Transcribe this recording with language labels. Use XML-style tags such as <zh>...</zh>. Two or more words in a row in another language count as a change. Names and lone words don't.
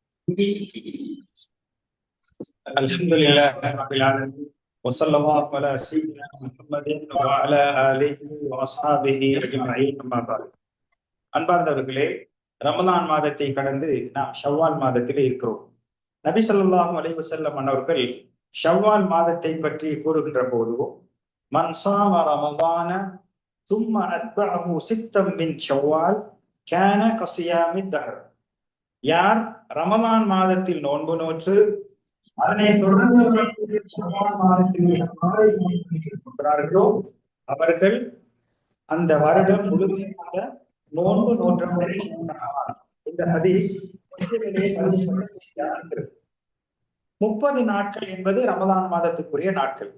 <ar>الحمد لله رب العالمين وصلى الله على سيدنا محمد وعلى آله وأصحابه أجمعين أما بعد.</ar> <ta>அன்பார்ந்தவர்களே, ரமலான் மாதத்தை கடந்து நாம் ஷவ்வால் மாதத்திலே இருக்கிறோம்.</ta> <ar>நபி صلى الله عليه وسلم</ar> <ta>அவர்கள் ஷவ்வால் மாதத்தை பற்றி கூறுகின்ற போது,</ta> <ar>من صام رمضان ثم أتبعه ستا من شوال كان كصيام الدهر.</ar> <ta>யார் ரமலான் மாதத்தில் நோன்பு நோற்று அதனை தொடர்ந்து அவர்கள் அந்த வருடம் முழுமையாக நோன்பு நோற்றவரை இந்த ஹதீஸ் 30 நாட்கள் என்பது ரமலான் மாதத்துக்குரிய நாட்கள்.</ta>